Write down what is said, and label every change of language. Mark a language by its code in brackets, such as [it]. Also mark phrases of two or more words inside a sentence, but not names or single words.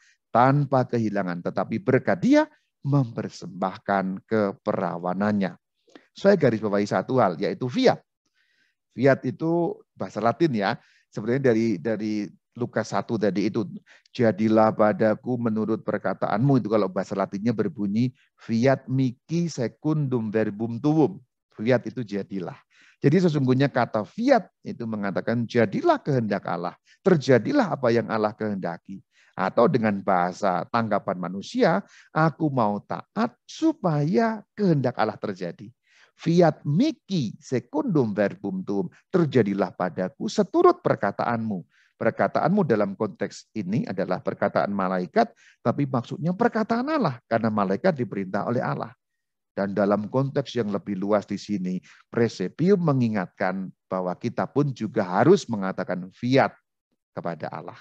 [id] Tanpa kehilangan, tetapi berkat dia mempersembahkan keperawanannya. Saya garis bawahi satu hal, yaitu fiat. Fiat itu bahasa Latin ya. Sebenarnya dari Lukas 1 tadi itu, jadilah padaku menurut perkataanmu. Itu kalau bahasa Latinnya berbunyi, [la] fiat mihi secundum verbum tuum. [id] Fiat itu jadilah. Jadi sesungguhnya kata fiat itu mengatakan jadilah kehendak Allah. Terjadilah apa yang Allah kehendaki. Atau dengan bahasa tanggapan manusia, aku mau taat supaya kehendak Allah terjadi. [la] Fiat mihi secundum verbum tuum. [id] Terjadilah padaku seturut perkataanmu. Perkataanmu dalam konteks ini adalah perkataan malaikat, tapi maksudnya perkataan Allah. Karena malaikat diperintah oleh Allah. Dan dalam konteks yang lebih luas di sini, presepium mengingatkan bahwa kita pun juga harus mengatakan fiat kepada Allah.